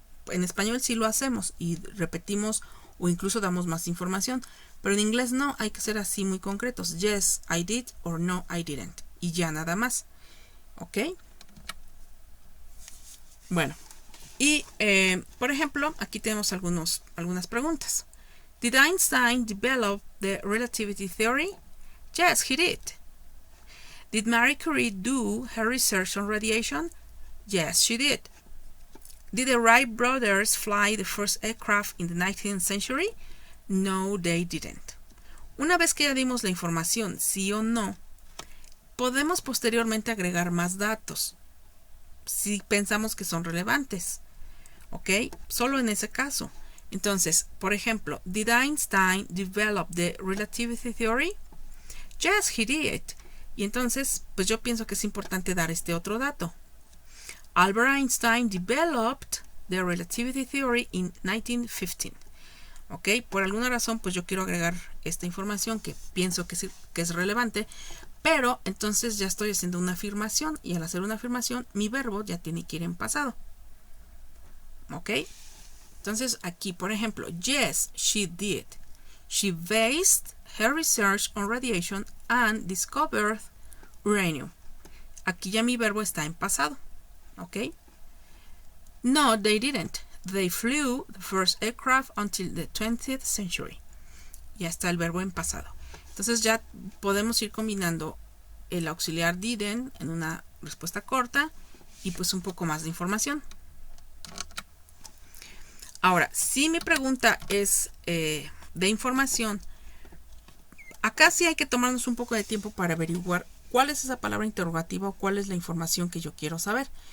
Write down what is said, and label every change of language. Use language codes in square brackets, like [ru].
[es] En español sí lo hacemos y repetimos o incluso damos más información. Pero en inglés no, hay que ser así muy concretos. [en] Yes, I did, or no, I didn't. [es] Y ya nada más. ¿Ok? Bueno. Y, por ejemplo, aquí tenemos algunas preguntas. [en] Did Einstein develop the relativity theory? Yes, he did. Did Marie Curie do her research on radiation? Yes, she did. Did the Wright brothers fly the first aircraft in the 19th century? No, they didn't. [es] Una vez que ya dimos la información, sí o no, podemos posteriormente agregar más datos, si pensamos que son relevantes. ¿Ok? Solo en ese caso. Entonces, por ejemplo, [en] did Einstein develop the relativity theory? Yes, he did. [es] Y entonces, pues yo pienso que es importante dar este otro dato. [en] Albert Einstein developed the relativity theory in 1915. [es] ¿Ok? Por alguna razón, pues yo quiero agregar esta información que pienso que es relevante, pero entonces ya estoy haciendo una afirmación, y al hacer una afirmación, mi verbo ya tiene que ir en pasado. ¿Ok? Entonces aquí, por ejemplo, [en] yes, she did. She based her research on radiation and discovered uranium. [es] Aquí ya mi verbo está en pasado. [en] ¿Ok? No, they didn't. They flew the first aircraft until the 20th century. [es] Ya está el verbo en pasado. Entonces ya podemos ir combinando el auxiliar didn't en una respuesta corta y pues un poco más de información. Ahora, si mi pregunta es de información, acá sí hay que tomarnos un poco de tiempo para averiguar cuál es esa palabra interrogativa o cuál es la información que yo quiero saber.